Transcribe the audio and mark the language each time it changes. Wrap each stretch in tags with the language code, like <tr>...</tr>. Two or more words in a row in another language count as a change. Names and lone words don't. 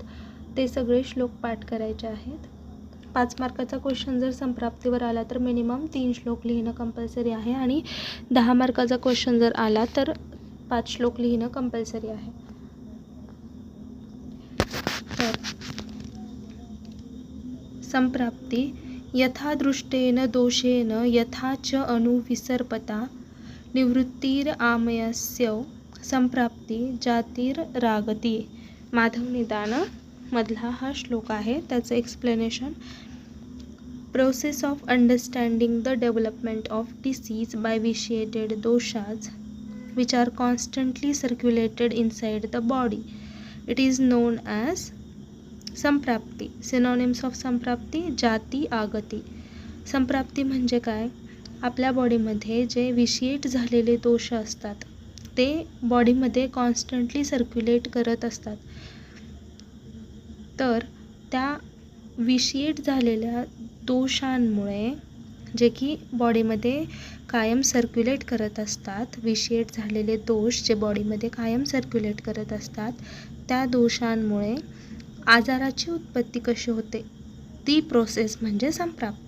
<mr>ते सगळे श्लोक पाठ करायचे आहेत. 5 मार्काचा क्वेश्चन जर संप्राप्तीवर आला तर मिनिमम 3 श्लोक लिहिणं कंपल्सरी आहे आणि 10 मार्काचा क्वेश्चन जर आला तर 5 श्लोक लिहिणं कंपल्सरी आहे.</mr> <sa>तर संप्राप्ती यथा दृष्टेन दोषेन यथा च अनुविसर्पता निवृत्तिरामयस्य संप्राप्ती जातिरागती.</sa> <mr>माधव निदान मधला हा श्लोक आहे.</mr> <en>त्याचं एक्सप्लेनेशन. process of understanding the development of disease by vitiated doshas which are constantly circulated inside the body. It is known as संप्राप्ती. synonyms of संप्राप्ती जाती आगती.</en> <mr>संप्राप्ती म्हणजे काय? आपल्या बॉडीमध्ये जे विशिएट झालेले दोष असतात ते बॉडीमध्ये</mr> <en>constantly circulate</en> <mr>करत असतात. तर त्या विशिएट झालेल्या दोषांमुळे जे की बॉडीमध्ये कायम सर्क्युलेट करत असतात, विशिएट झालेले दोष जे बॉडीमध्ये कायम सर्क्युलेट करत असतात, त्या दोषांमुळे आजाराची उत्पत्ती कशी होते ती प्रोसेस म्हणजे संप्राप्ती.</mr>